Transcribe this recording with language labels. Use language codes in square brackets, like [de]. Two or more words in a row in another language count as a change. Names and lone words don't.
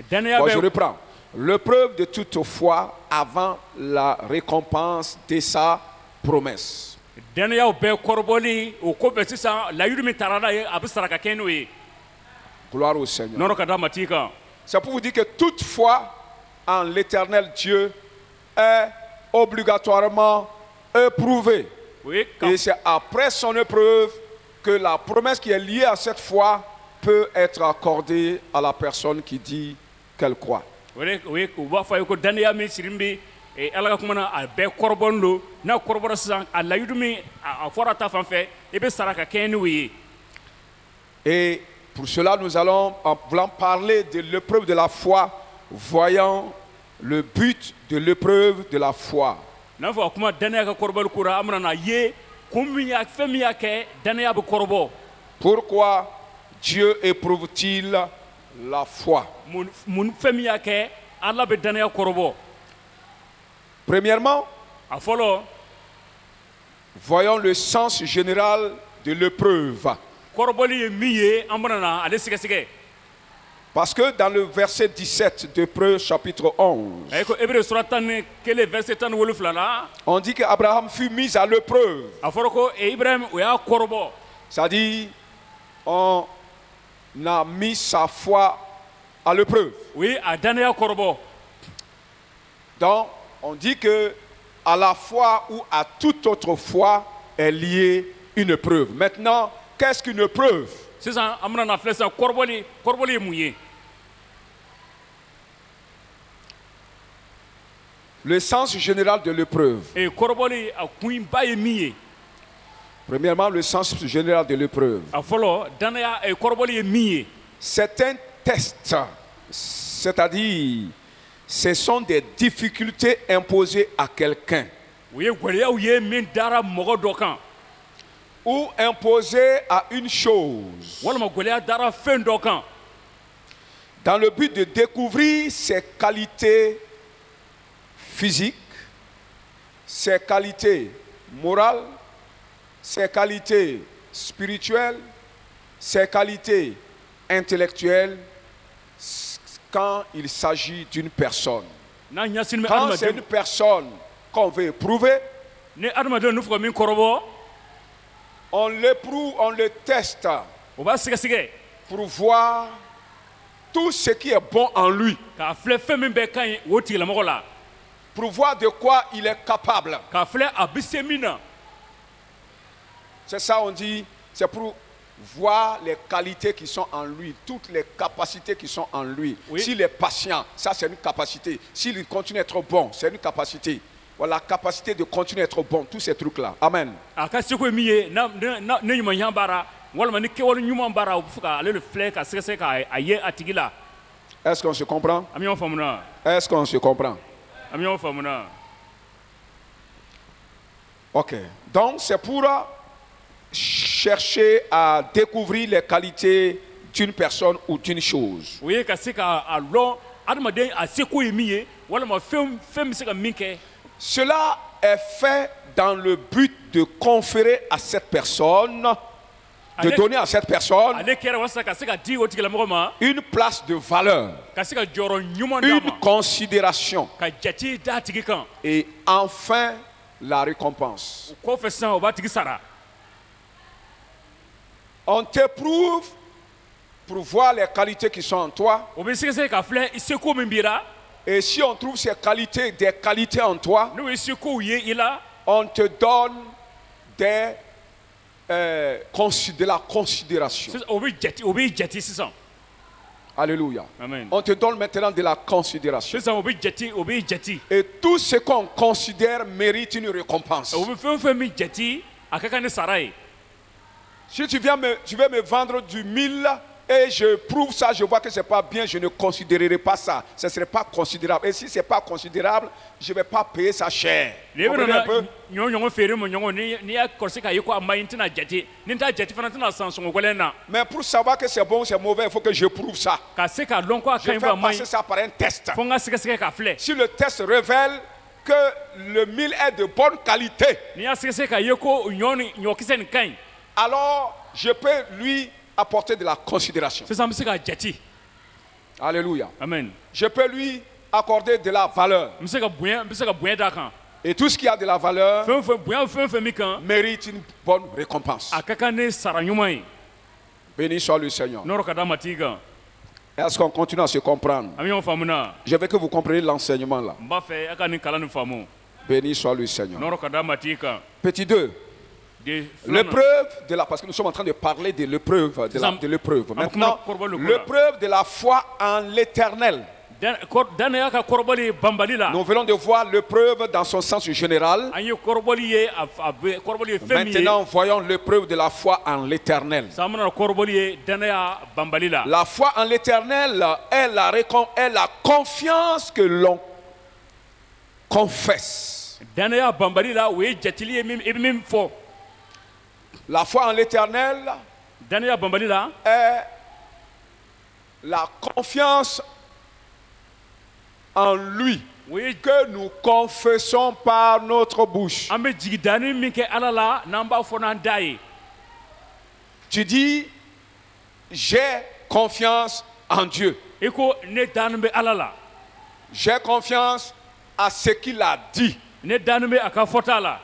[bm] danaya [fr] Bon, je [bm] bɛ [fr] reprends. L'épreuve de toute foi avant la récompense de sa promesse. [bm] danayaw bɛɛ kɔrɔbɔli o ko bɛɛ sisan layidu min taara n'a ye a bɛ sara ka kɛ n'o ye. [fr] Gloire au Seigneur. [bm] nɔrɔ ka d'a ma t'i kan. [fr] C'est pour vous dire que toute foi en l'éternel Dieu est obligatoirement éprouvée. [bm] o ye ka [fr] Et c'est après son épreuve que la promesse qui est liée à cette foi peut être accordée à la personne qui dit qu'elle croit. [bm] o b'a fɔ a ye ko danaya min siri bɛ ala ka kuma na a bɛɛ kɔrɔbɔlen don n'a kɔrɔbɔra sisan a layidu min a fɔra ta fan fɛ i bɛ sara ka kɛ n'o ye. [fr] Et pour cela, nous allons, en voulant parler de l'épreuve de la foi, voyant le but de l'épreuve de la foi. [bm] n'a fɔ a kuma danaya ka kɔrɔbɔli ko la an bɛna n'a ye kun min y'a fɛn min y'a kɛ danaya bɛ kɔrɔbɔ. [fr] Pourquoi Dieu éprouve-t-il la foi? [bm] mun fɛn min y'a kɛ ala bɛ danaya kɔrɔbɔ. [fr] Premièrement, [bm] a fɔlɔ [fr] voyons le sens général de l'épreuve. [bm] kɔrɔbɔli ye min ye an bɛna na ale sɛgɛsɛgɛ. [fr] Parce que dans le verset 17 d'Hébreux chapitre 11, [bm] a ye ko Hébreux sura 11 verset 17 la [fr] on dit qu'Abraham fut mis à l'épreuve. [bm] a fɔra ko Ibrahim o y'a kɔrɔbɔ. [fr] C'est-à-dire, on a mis sa foi à l'épreuve. [bm] o ye a danaya kɔrɔbɔ. [fr] Donc, on dit que à la foi ou à toute autre foi est liée une épreuve. Maintenant, qu'est-ce qu'une épreuve? [bm] sisan an bɛna na filɛ sisan kɔrɔbɔli ye mun ye. [fr] Le sens général de l'épreuve. [bm] kɔrɔbɔli a kun ba ye min ye. [fr] Premièrement, le sens général de l'épreuve. [bm] a fɔlɔ danaya kɔrɔbɔli ye min ye. [fr] C'est un test, c'est-à-dire ce sont des difficultés imposées à quelqu'un [bm] o ye gwɛlɛyaw ye min dara mɔgɔ dɔ kan [fr] ou imposées à une chose [bm] walima gwɛlɛya dara fɛn dɔ kan [fr] dans le but de découvrir ses qualités physiques, ses qualités morales, ses qualités spirituelles, ses qualités intellectuelles quand il s'agit d'une personne. [bm] n'a ɲɛsini bɛ [fr] Quand c'est une [bm] adamaden [fr] personne qu'on veut éprouver, [bm] ni adamaden nu fɔ ka min kɔrɔbɔ [fr] on l'éprouve, on le teste [bm] o b'a sɛgɛsɛgɛ [fr] pour voir tout ce qui est bon en lui, [bm] k'a filɛ fɛn min bɛ ka ɲi o tigilamɔgɔ la [fr] pour voir de quoi il est capable. [bm] k'a filɛ a bɛ se min na [fr] C'est ça on dit, c'est pour voir les qualités qui sont en lui, toutes les capacités qui sont en lui. Oui. S'il est patient, ça c'est une capacité. S'il continue à être bon, c'est une capacité. Voilà, la capacité de continuer à être bon, tous ces trucs-là. Amen. [bm] a ka seko ye min ye ne ɲuman baara walima ni kɛwale ɲuman baara o bɛ fɛ ka ale de filɛ ka sɛgɛsɛgɛ k'a ye a tigi la [fr] Est-ce qu'on se comprend? [bm] an bɛ ɲɔgɔn faamu na [fr] Est-ce qu'on se comprend? [bm] an bɛ ɲɔgɔn faamu na [fr] Ok. Donc c'est pour chercher à découvrir les qualités d'une personne ou d'une chose. [bm] o ye ka se k'a lɔn adamaden a seko ye min ye walima fɛn bɛ se ka min kɛ [fr] Cela est fait dans le but de conférer à cette personne, de Allez. donner à cette personne [bm] ale kɛra walasa ka se ka di o tigilamɔgɔ ma [fr] une place de valeur, [bm] ka se ka jɔyɔrɔ ɲuman d'a [fr] une [bm] ma [fr] considération [bm] ka jate d'a tigi kan [fr] et enfin la récompense. [bm] o kɔfɛ sisan o b'a tigi sara [fr] On t'éprouve pour voir les qualités qui sont en toi. [bm] o bɛ sɛgɛsɛgɛ k'a filɛ i seko min b'i la [fr] Et si on trouve ces qualités, des qualités en toi, [bm] n'o ye sekow ye i la [fr] on te donne des, de la considération. [bm] sisan o b'i jate sisan [fr] Alléluia. [bm] amen [fr] On te donne maintenant de la considération. [bm] sisan o b'i jate [fr] Et tout ce qu'on considère mérite une récompense. [bm] o bɛ fɛn o fɛn min jate a ka kan ni sara ye [fr] Si tu veux me vendre du 1000 et je prouve ça, je vois que ce n'est pas bien, je ne considérerai pas ça. Ce ne serait pas considérable. Et si ce n'est pas considérable, je ne vais pas payer ça cher. [bm] n'i bɛ [fr] Comprenez un [bm] nana [fr] peu? [bm] ɲɔgɔn feere ma ɲɔgɔn n'i y'a kɔlɔsi k'a ye ko a ma ɲi n tɛna jate ni n t'a jate fana n tɛna san sɔngɔ gɛlɛn na [fr] Mais pour savoir que c'est bon ou c'est mauvais, il faut que je prouve ça. [bm] ka se k'a lɔn ko a [fr] Je [bm] ka [fr] vais [bm] ɲi fɔ a ma [fr] passer [bm] ɲi [fr] ça par un test. [bm] fo n ka sɛgɛsɛgɛ k'a filɛ [fr] Si le test révèle que le 1000 est de bonne qualité, [bm] n'i y'a sɛgɛsɛgɛ k'a ye ko ɲɔkisɛ nin ka ɲi [fr] alors je peux lui apporter de la considération. [bm] sisan n bɛ se k'a jate [fr] Alléluia. [bm] amen [fr] Je peux lui accorder de la valeur. [bm] n bɛ se ka bonya d'a kan [fr] Et tout ce qui a de la valeur [bm] bonya fɛn o fɛn min kan [fr] mérite une bonne récompense. [bm] a ka kan ni sara ɲuman ye [fr] Béni soit le Seigneur. [bm] n'ɔrɔ ka d'a ma tigi kan [fr] Est-ce qu'on continue à se comprendre? [bm] an bɛ ɲɔgɔn faamu na [fr] Je veux que vous compreniez l'enseignement là. [bm] n b'a fɛ a ka nin kalan nin faamu [fr] Béni soit le Seigneur. [bm] n'ɔrɔ ka d'a ma tigi kan [fr] Petit 2. L'épreuve de la... Parce que nous sommes en train de parler de l'épreuve. De l'épreuve. Maintenant, l'épreuve de la foi en l'éternel. [bm] danaya ka kɔrɔbɔli ye banbali la [fr] Nous venons de voir l'épreuve dans son sens général. [bm] an ye kɔrɔbɔli ye kɔrɔbɔli ye fɛn min ye [fr] Maintenant, voyons l'épreuve de la foi en l'éternel. [bm] sisan an bɛna kɔrɔbɔli ye danaya banbali la [fr] La foi en l'éternel est la confiance que l'on confesse. [bm] danaya banbali la o ye jatili ye i bɛ min fɔ [fr] La foi en l'éternel [bm] danaya banbali la [fr] est la confiance en lui [bm] o ye [fr] que nous confessons par notre bouche. [bm] an bɛ jigi danni min kɛ ala la n'an b'a fɔ n'an da ye [fr] Tu dis, j'ai confiance en Dieu. [bm] i ko ne danni bɛ ala la [fr] J'ai confiance à ce qu'il a dit. [bm] ne danni bɛ a ka fɔta la